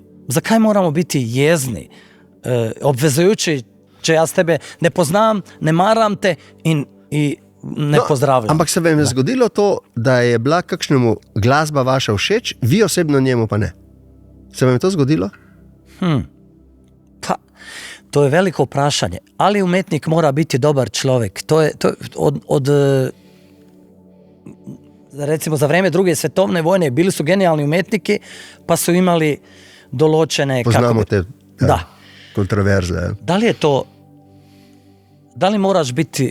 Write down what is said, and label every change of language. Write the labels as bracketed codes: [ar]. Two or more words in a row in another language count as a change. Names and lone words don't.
[sl] Zakaj moramo biti jezni? Obvezujući, če jaz tebe ne poznam, [bs] ne maram te i ne pozdravljam. [sl] Ampak se vam je zgodilo to, da je bila kakšnemu glasba vaša všeč, vi osebno njemu pa ne? Se vam je to zgodilo? Pa, to je veliko vprašanje. [bs] Ali umetnik mora biti dobar čovjek? To je recimo za vrijeme Druge svjetovne vojne bili su genijalni umetniki, pa su imali določene... [sl] Poznamo te Da. [bs] kontroverze. Da li je to... Da li moraš biti...